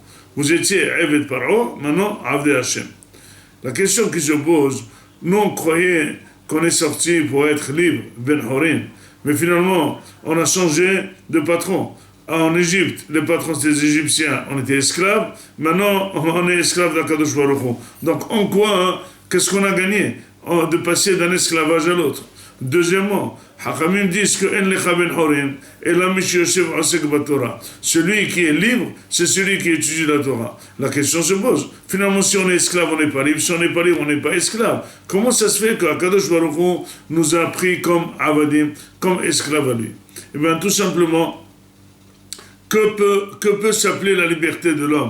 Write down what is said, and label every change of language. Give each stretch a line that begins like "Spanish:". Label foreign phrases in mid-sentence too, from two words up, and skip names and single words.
French: Vous étiez
Hebrew: עבד פרעה,
French: maintenant
Hebrew: עבדי השם.
French: La question qui se pose, nous on croyait qu'on est sorti pour être libre,
Hebrew: בן חורין,
French: mais finalement on a changé de patron. En Égypte, les patrons des Égyptiens, on était esclaves, maintenant on est esclaves d'
Hebrew: הקדוש ברוך הוא.
French: Donc en quoi, qu'est-ce qu'on a gagné de passer d'un esclavage à l'autre? Deuxièmement, Hachamim disent que
Hebrew: אין לך בן חורים אלא מי שיושב עוסק בתורה.
French: Celui qui est libre, c'est celui qui étudie la Torah. La question se pose. Finalement, si on est esclave, on n'est pas libre. Si on n'est pas libre, on n'est pas esclave. Comment ça se fait qu'
Hebrew: הקדוש ברוך הוא
French: nous a pris comme avadim, comme esclaves à lui? Eh bien, tout simplement, que peut s'appeler la liberté de l'homme?